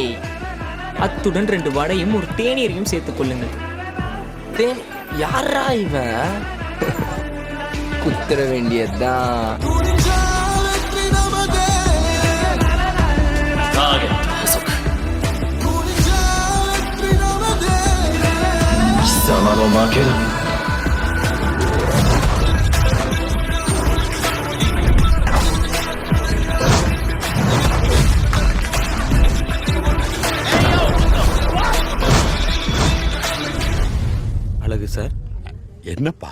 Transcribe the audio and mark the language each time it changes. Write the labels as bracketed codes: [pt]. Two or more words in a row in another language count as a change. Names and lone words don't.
[ta] அத்துடன் 2 வடையும் ஒரு தேநீரையும் சேர்த்துக் கொள்ளுங்கள். யாரா இவன்? குத்துற வேண்டியதுதான். [ja] ターゲット捕捉貴様の負けだ。 [ta] அழகு சார், என்னப்பா?